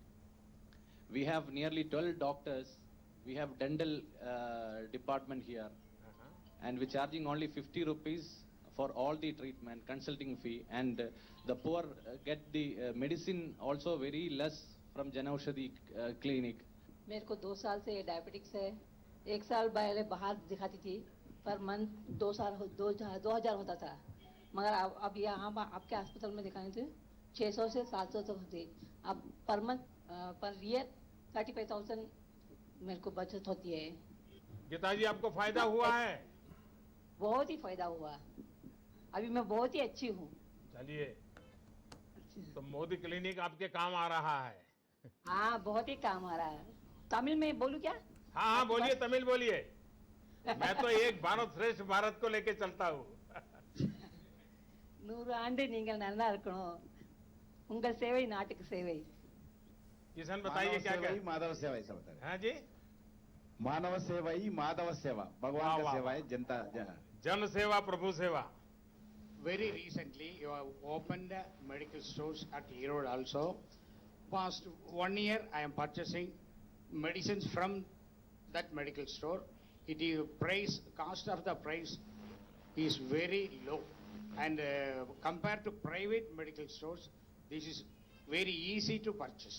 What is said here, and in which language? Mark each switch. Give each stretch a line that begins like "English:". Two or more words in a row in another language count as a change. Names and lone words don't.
English: We have nearly 12 doctors. We have dental department here, and we're charging only 50 rupees for all the treatment, consulting fee, and the poor get the medicine also very less from Jan Aushadhi clinic.
Hindi: मेरे को 2 साल से डायबिटिक्स है। 1 साल पहले बाहर दिखाती थी,
English: per month
Hindi: 2000 होता था, मगर अब यहाँ आपके अस्पताल में दिखाने थे 600 से 700 तक होती। अब
English: per month per year
Hindi: 35,000 मेरे को बचत होती है। गीता जी, आपको फायदा हुआ है? बहुत ही फायदा हुआ, अभी मैं बहुत ही अच्छी हूँ। चलिए, तो मोदी क्लिनिक आपके काम आ रहा है। हाँ, बहुत ही काम आ रहा है। तमिल में बोलूं क्या? हाँ, बोलिए, तमिल बोलिए। मैं तो एक भारत श्रेष्ठ भारत को लेके चलता हूँ।
Tamil: 100 ஆண்டு நீங்கள் நல்லா இருக்கணும், உங்கள் சேவை நாட்டுக்கு சேவை।
Hindi: किशन बताइए क्या क्या? माधव सेवा ऐसा बता रहे। हाँ जी, मानव सेवा ही माधव सेवा, भगवान का सेवा है, जनता जन सेवा प्रभु सेवा।
English: Very recently, you have opened medical stores at Erode also. Past 1 year, I am purchasing medicines from that medical store. It is cost of the price is very low, and compared to private medical stores, this is very easy to purchase.